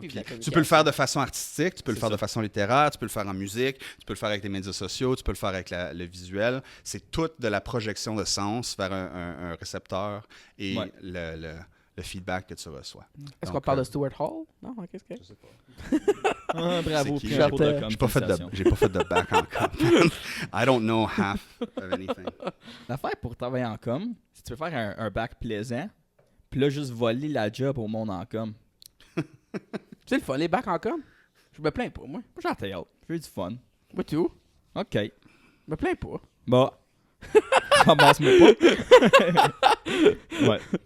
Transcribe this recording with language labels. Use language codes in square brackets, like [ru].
[fr] Puis, tu peux le faire de façon artistique, tu peux le faire de façon littéraire, tu peux le faire en musique, tu peux le faire avec les médias sociaux, tu peux le faire avec le visuel. C'est tout de la projection de sens vers un récepteur et le feedback que tu reçois. Est-ce qu'on parle de Stuart Hall? Non, qu'est-ce que... Je sais pas. Bravo, j'ai pas fait de bac en com. [en] I don't know half of anything. [fr] L'affaire pour travailler en com, si tu veux faire un bac plaisant, puis là, juste voler la job au monde en com. C'est le fun, les bacs en com? Je me plains pas, moi. Moi, j'ai en théâtre. Je veux du fun. Moi, tout. OK. Je me plains pas. Bah, Ramasse-moi pas. Ouais.